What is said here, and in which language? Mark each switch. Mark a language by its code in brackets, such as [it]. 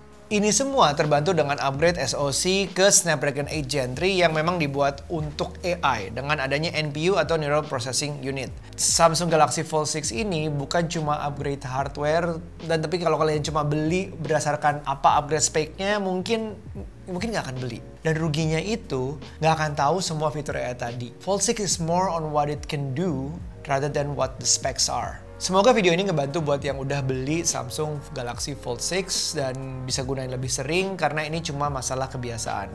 [id] Ini semua terbantu dengan upgrade SoC ke Snapdragon 8 Gen 3 yang memang dibuat untuk AI dengan adanya NPU atau Neural Processing Unit. Samsung Galaxy Fold 6 ini bukan cuma upgrade hardware, dan tapi kalau kalian cuma beli berdasarkan apa upgrade spec-nya mungkin nggak akan beli. Dan ruginya itu nggak akan tahu semua fitur AI tadi. [en] Fold 6 is more on what it can do rather than what the specs are. [id] Semoga video ini ngebantu buat yang udah beli Samsung Galaxy Fold 6 dan bisa gunain lebih sering karena ini cuma masalah kebiasaan.